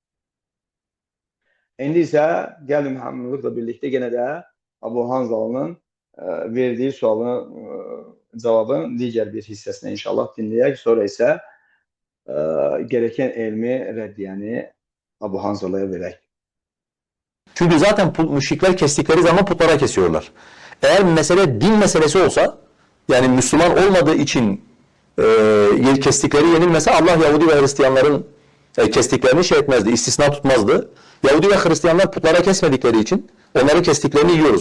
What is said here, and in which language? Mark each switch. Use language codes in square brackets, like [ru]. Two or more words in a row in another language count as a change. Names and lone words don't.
[az] İndi isə gəlin hamılıqla birlikdə yenə də Abu Hanzalının verdiyi sualın cavabın digər bir hissəsini inşallah dinləyək. Sonra isə gereken elmi reddiyəni Abu Hanzala'ya verək. [tr] Çünkü zaten müşrikler kestikleri zaman putlara kesiyorlar. Eğer mesele din meselesi olsa, yani Müslüman olmadığı için kestikleri yenilmese Allah Yahudi ve Hristiyanların kestiklerini şey etmezdi, istisna tutmazdı. Yahudi ve Hristiyanlar putlara kesmedikleri için onları kestiklerini yiyoruz.